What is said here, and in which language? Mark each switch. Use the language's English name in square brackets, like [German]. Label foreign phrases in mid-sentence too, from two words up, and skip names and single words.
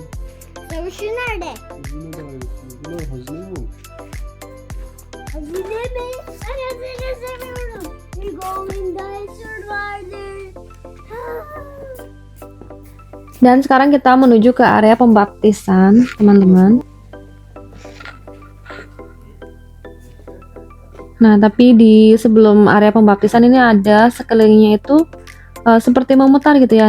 [Turkish] Savaşı nerede? Hazine de ayrı. Bunlar hazine mi olmuş? Hazine mi? Ben hazine seviyorum. Bir [English] golden dinosaur [Turkish] vardır. [Indonesian] Dan sekarang kita menuju ke area pembaptisan, teman-teman. Nah, tapi di sebelum area pembaptisan ini ada sekelilingnya itu seperti memutar gitu ya.